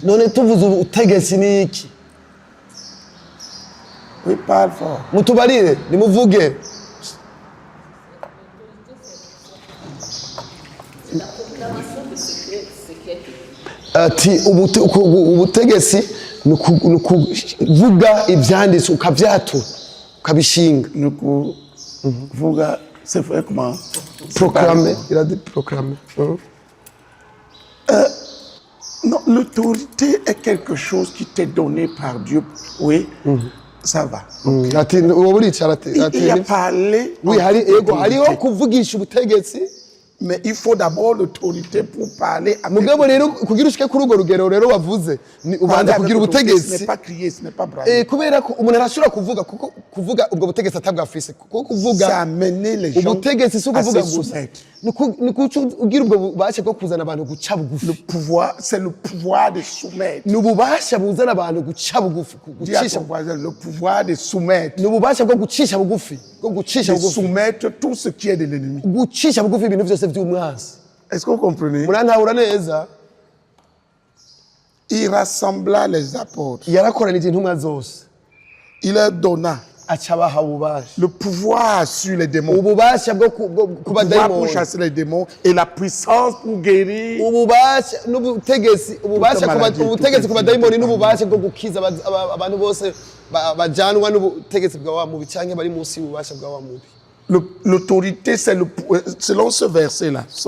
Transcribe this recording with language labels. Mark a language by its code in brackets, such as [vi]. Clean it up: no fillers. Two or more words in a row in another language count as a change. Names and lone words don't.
[rn] None tuvuze ubutegetsi ni iki? [fr] Oui, parle fort. [rn] Mutubarire nimuvuge. Ati ubutegetsi ni ukuvuga ivyanditswe ukavyatura ukabishinga. Ni ukuvuga [fr] c'est vrai comment? Proclamer. Il a dit proclamer. Non, l'autorité est quelque chose qui t'est donné par Dieu. Oui, ça va. [rn] Ati uburicara ati [fr] Il a parlé. Oui, [rn] hariho kuvugisha ubutegetsi. [fr] Mais il faut d'abord l'autorité pour parler avec. [rn] Mugabo rero kugira ushike kuri urwo rugero rero wavuze ubanza kugira ubutegetsi. [fr] Ce n'est pas crier, ce n'est pas brailler. [rn] Kubera ko umuntu arashobora kuvuga kuko kuvuga ubwo butegetsi atabwa afise kuko kuvuga [fr] ça amener les gens [rn] ubutegetsi si ukuvuga gusa ni kuco ugira ubwo bubasha bwo kuzana abantu guca bugufi. [fr] Le pouvoir, c'est le pouvoir de soumettre. [rn] Ni ububasha buzana abantu guca bugufi gucisha. [fr] Le pouvoir de soumettre. [rn] Ni ububasha bwo gucisha bugufi bwo gucisha bugufi. [fr] Soumettre tout ce qui est de l'ennemi. [rn] Gucisha bugufi ibintu byose by'umwanzi. [fr] Est-ce que vous comprenez? [rn] Murantahura neza. [fr] Il rassembla les apôtres. [rn] Yarakoranije intumwa zose. [fr] Il leur donna le pouvoir sur les démons, le pouvoir pour chasser les démons et la puissance pour guérir. L'autorité, c'est selon ce verset-là.